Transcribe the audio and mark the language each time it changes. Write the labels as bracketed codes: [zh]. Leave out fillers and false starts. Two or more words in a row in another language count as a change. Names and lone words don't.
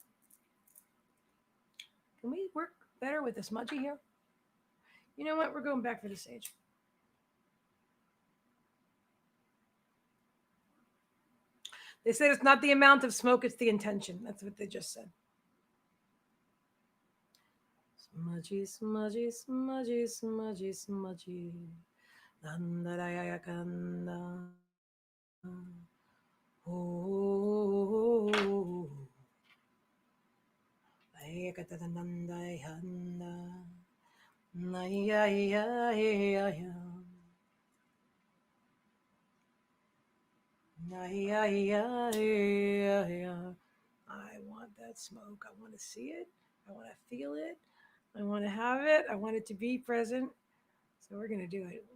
[en] Can we work better with the smudgy here? You know what? We're going back for the sage. They said it's not the amount of smoke, it's the intention. That's what they just said. Smudgy, smudgy, smudgy, smudgy, smudgy. Dandarayakanda. Oh. Ayakatandayanda. Nayayayaya. Nayayayaya. I want that smoke. I want to see it. I want to feel it. I want to have it. I want it to be present. So we're going to do it.